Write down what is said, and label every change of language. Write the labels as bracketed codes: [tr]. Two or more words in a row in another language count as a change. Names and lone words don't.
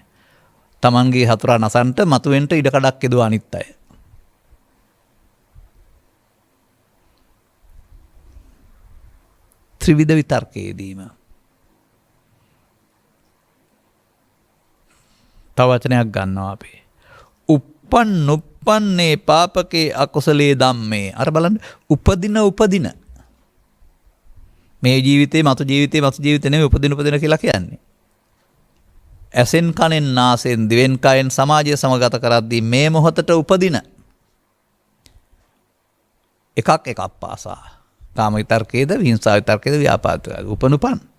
[si] තමන්ගේ හතුරා නසන්ට මතුවෙන්ට ඉඩකඩක් යදුවා අනිත් අය. ත්‍රිවිධ විතර්කයේදීම තව වචනයක් ගන්නවා අපි. [pi] උප්පන්නේ පාපකේ අකුසලේ ධම්මේ. [si] අර බලන්න උපදින මේ ජීවිතේ මතු ජීවිතේ නෙමෙයි උපදින කියලා කියන්නේ. ඇසෙන් කනෙන් නාසෙන් දිවෙන් කයෙන් සමාජය සමගත කරද්දී මේ මොහොතට උපදින එකක් පාසා කාම විතර්කයේද විහිංසා විතර්කයේද ව්‍යාපාද උපනුපන්.